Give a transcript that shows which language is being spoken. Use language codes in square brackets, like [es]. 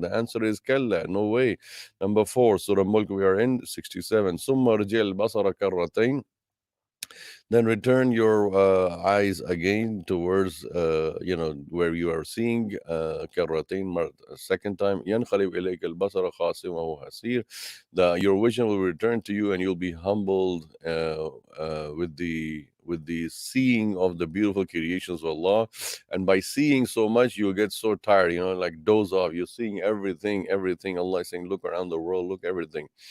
[en] The answer is كلا, no way. Number 4, Surah Mulk, we are in 67. [ar] ثم ارجع البصر كرتين. [en] Then return your eyes again towards where you are seeing, كرتين, second time. [ar] ينقلب إليك البصر خاسئا وهو حسير. [en] Your vision will return to you, and you'll be humbled with with the seeing of the beautiful creations of Allah. And by seeing so much, you'll get so tired, like doze off. You're seeing everything. Allah is saying, look around the world, look everything.